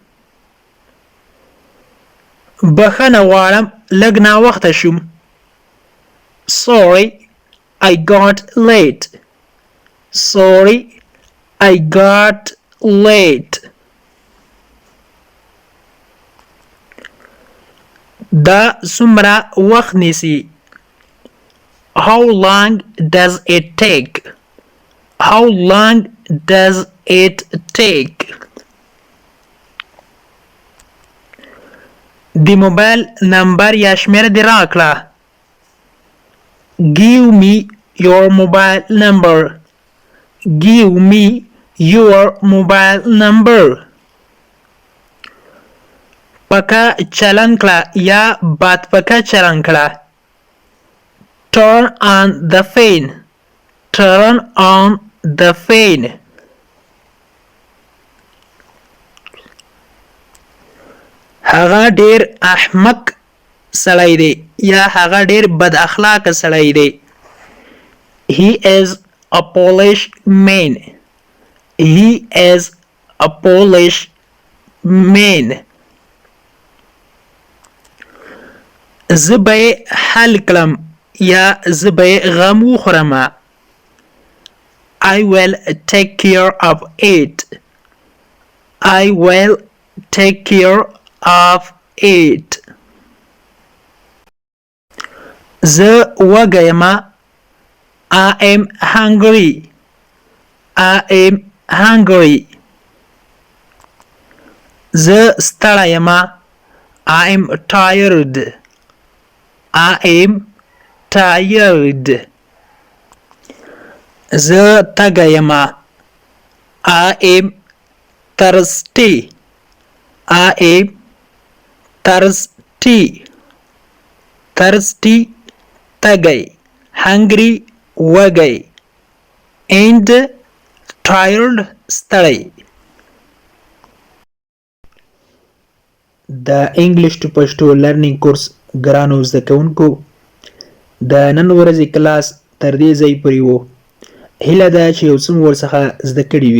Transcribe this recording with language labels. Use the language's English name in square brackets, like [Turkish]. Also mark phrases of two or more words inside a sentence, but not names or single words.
[Pashto] بخښنه غواړم لږ ناوخته شوم. [English] Sorry, I got late. Sorry, I got late. [Pashto] دا څومره وخت نیسي. [English] How long does it take? How long does it take? [Pashto] د موبایل نمبر یا شمېره دې راکړه. [English] Give me your mobile number. Give me your mobile number. [Pashto] پکه چلن کړه یا باد پکه چلن کړه. [English] Turn on the fan. Turn on the fan. [Pashto] هغه ډیر احمق سړی دی یا هغه ډیر بد اخلاق سړی دی. [English] He is a Polish man. He is a Polish man. [Pashto] زه به یې حل کړم یا زه به یې غم وخورم. [English] I will take care of it. I will take care of it. [Pashto] زه وږی یم. [English] I am hungry. I am hungry. [Pashto] زه ستړی یم. [English] I am tired. I am tired. [Pashto] زه تږی یم. [English] I am thirsty. I am thirsty. Thirsty تږی. Hungry وږی. And tired ستړی. [Pashto] د [English] English to Pashto learning course [Pashto] ګرانو زده کوونکو د نن ورځې کلاس تر دې ځای پورې و. هیله ده چې یو څه مو ورڅخه زده کړي وي.